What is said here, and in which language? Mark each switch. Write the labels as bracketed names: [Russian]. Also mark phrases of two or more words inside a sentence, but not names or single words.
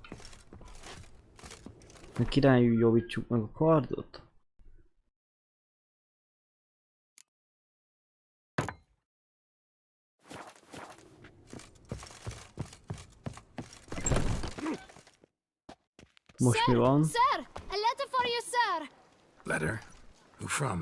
[Hungarian] A királyú javítsuk meg a kardot? Most mi van? [English] Sir! A letter for you, sir! Letter? Who from?